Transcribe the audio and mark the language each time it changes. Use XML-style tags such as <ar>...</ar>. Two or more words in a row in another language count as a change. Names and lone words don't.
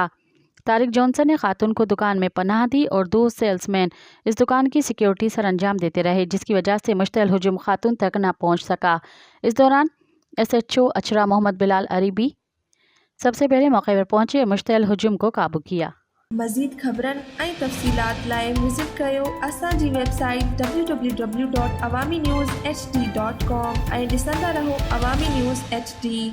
<ur>طارق جونسن نے خاتون کو دکان میں پناہ دی اور دو سیلز مین اس دکان کی سیکیورٹی سر انجام دیتے رہے، جس کی وجہ سے مشتعل ہجوم خاتون تک نہ پہنچ سکا۔ اس دوران SHO اچھرا محمد بلال عربی سب سے پہلے موقع پر پہنچے اور مشتعل ہجوم کو قابو کیا۔</ur> <sd>مزید خبرن ऐं तफ़सीलात लाइ विज़िट कयो असांजी वेबसाइट www.awamiNewsHD.com ऐं ॾिसंदा रहो अवामी न्यूज़ HD।</sd>